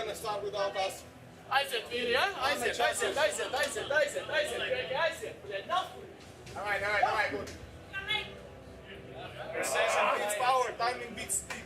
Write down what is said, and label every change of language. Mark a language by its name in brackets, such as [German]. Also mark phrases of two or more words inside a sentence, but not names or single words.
[English] start without us. [Latvian] Aiziet, vīri, ja? Aiziet. Aiziet. [English] All right, good. Precision beats power, timing beats speed.